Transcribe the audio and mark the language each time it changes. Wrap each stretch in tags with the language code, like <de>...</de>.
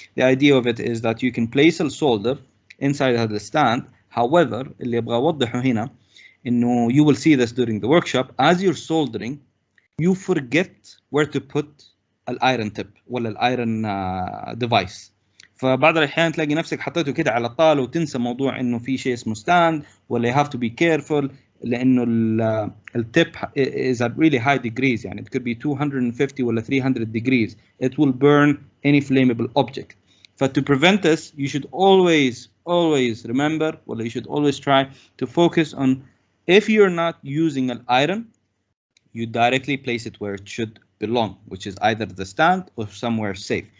<en>The idea of it is that you can place a solder inside هذا stand. However,</en> <ar>اللي أبغى أوضحه هنا إنه</ar> <en>you will see this during the workshop. As you're soldering, you forget where to put an iron tip ولا الأيرون device.</en> <ar>فبعض الأحيان تلاقي نفسك حطيته كده على الطاولة وتنسى موضوع إنه في شيء اسمه stand ولا</ar> <en>you have to be careful</en> <ar>لأنه التip</ar> <en>is at really high degrees. يعني it could be 250 ولا 300 degrees. It will burn any flammable object. But to prevent this, you should always remember, well, you should always try to focus on, if you're not using an iron, you directly place it where it should belong, which is either the stand or somewhere safe.</en>